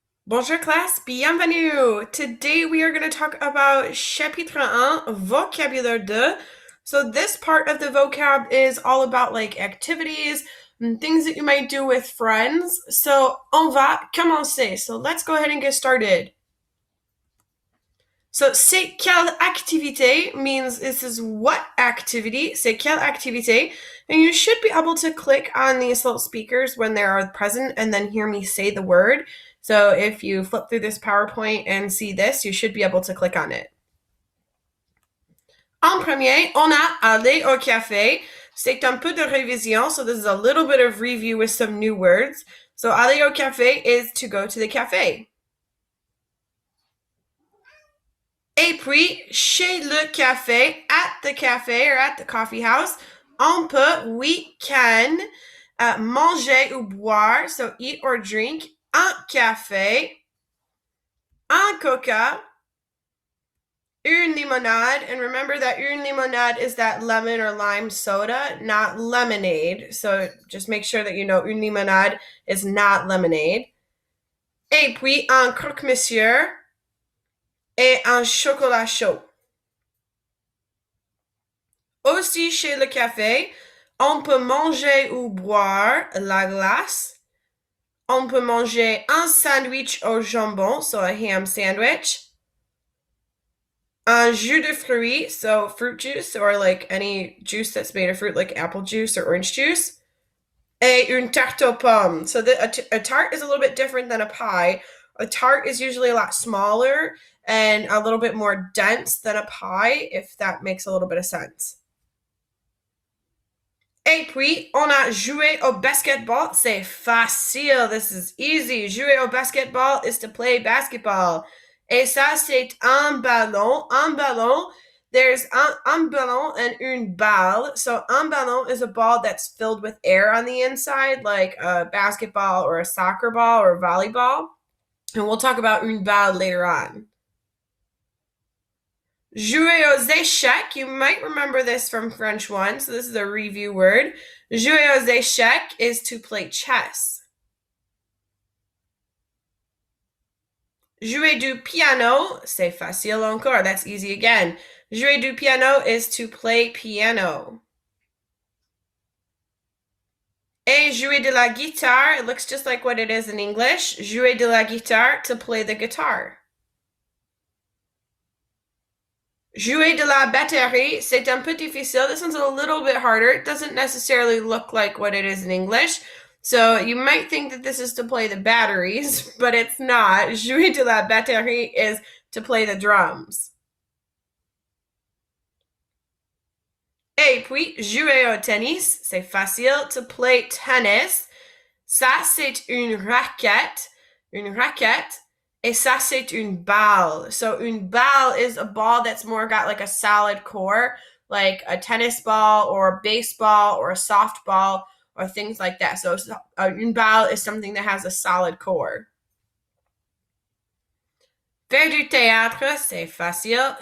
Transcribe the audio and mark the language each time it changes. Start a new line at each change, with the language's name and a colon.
French: Bonjour classe, bienvenue!
English: Today we are going to talk about Chapitre 1, Vocabulaire 2. So this part of the vocab is all about like activities and things that you might do with friends. So
French: on va commencer.
English: So let's go ahead and get started. So
French: c'est quelle activité
English: means this is what activity, c'est quelle activité, and you should be able to click on these little speakers when they are present and then hear me say the word. So if you flip through this PowerPoint and see this, you should be able to click on it.
French: En premier, on a aller au café. C'est un peu de révision,
English: so this is a little bit of review with some new words. So
French: aller au café
English: is to go to the cafe.
French: Et puis, chez le café,
English: at the cafe or at the coffee house, on peut, we can
French: manger ou boire,
English: so eat or drink,
French: un café, un coca, une limonade,
English: and remember that une limonade is that lemon or lime soda, not lemonade, so just make sure that you know une limonade is not lemonade.
French: Et puis, un croque-monsieur, et un chocolat chaud. Aussi chez le café, on peut manger ou boire la glace. On peut manger un sandwich au jambon,
English: so a ham sandwich.
French: Un jus de fruits,
English: so fruit juice or like any juice that's made of fruit, like apple juice or orange juice.
French: Et une tarte aux pommes.
English: So a tart is a little bit different than a pie. A tart is usually a lot smaller and a little bit more dense than a pie, if that makes a little bit of sense.
French: Et puis, on a joué au basketball. C'est facile.
English: This is easy.
French: Jouer au basketball
English: is to play basketball.
French: Et ça, c'est un ballon. Un ballon, there's un ballon and une balle.
English: So un ballon is a ball that's filled with air on the inside, like a basketball or a soccer ball or a volleyball. And we'll talk about une balle later on.
French: Jouer aux échecs,
English: you might remember this from French 1, so this is a review word.
French: Jouer aux échecs
English: is to play chess.
French: Jouer du piano, c'est facile encore,
English: that's easy again.
French: Jouer du piano
English: is to play piano.
French: Et jouer de la guitare,
English: it looks just like what it is in English.
French: Jouer de la guitare,
English: to play the guitar.
French: Jouer de la batterie, c'est un peu difficile.
English: This one's a little bit harder. It doesn't necessarily look like what it is in English. So you might think that this is to play the batteries, but it's not.
French: Jouer de la batterie
English: is to play the drums.
French: Et puis, jouer au tennis, c'est facile.
English: To play tennis,
French: ça c'est une raquette. Une raquette. Et ça, c'est une balle.
English: So une balle is a ball that's more got like a solid core, like a tennis ball or a baseball or a softball or things like that. So une balle is something that has a solid core.
French: Faire du théâtre, c'est facile.